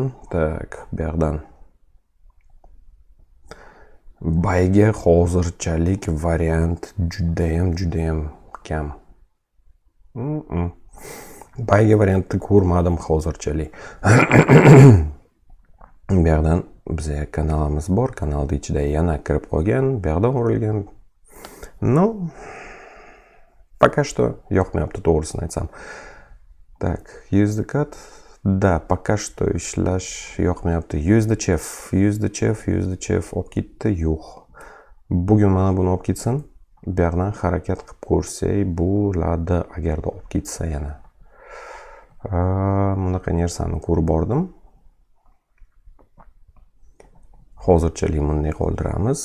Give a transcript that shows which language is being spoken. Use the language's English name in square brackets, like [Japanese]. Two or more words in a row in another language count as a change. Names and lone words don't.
[Uzbek] Tak, bu yerdan buyga hozirchalik variant judayam kam. Buyga variantni ko'rmadim hozirchalik. Bu yerdan bizga kanalimiz bor. Kanalning ichida yana kirib qolgan, bu yerdan urilgan. No, [Russian] пока что [Uzbek] yoqmayapti, to'g'risini aytsam. Так, USDCAD da, [Russian] пока что [Uzbek] ishlash yoqmayapti. USDChef olib ketdi, yo'q. Bugun mana buni olib ketsin. Bu yerdan harakat qilib ko'rsak bo'ladi, agarda olib ketsa yana. Bunaqa narsani ko'rib bordim. Hozirchalik bunday qoldiramiz.